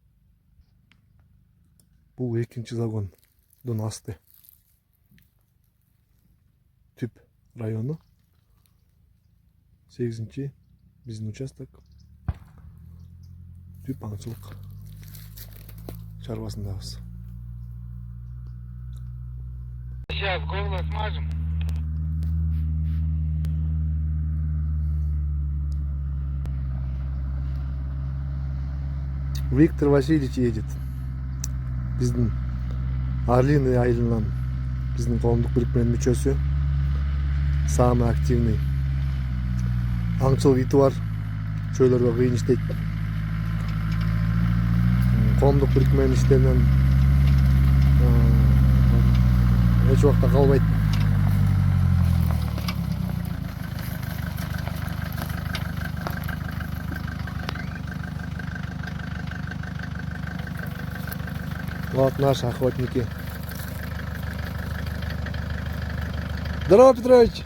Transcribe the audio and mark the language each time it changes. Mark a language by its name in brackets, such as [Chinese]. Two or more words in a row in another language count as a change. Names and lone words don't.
[Kyrgyz] Бул экинчи загондун асты. Түп району 8-чи биздин участок. Түп аңчылык чарбасындабыз. [Russian] Сейчас горло смажем. Виктор Васильевич едет. [Kyrgyz] Биздин Орлиный айылынан биздин коомдук бирикменин мүчөсү. [Russian] Самый активный [Kyrgyz] аңчылык ити бар. Чөйлөргө кыйын иштейт. Коомдук бирикменин иштеринен эч убакта калбайт. [Russian] Вот наши охотники. Здорово, Петрович!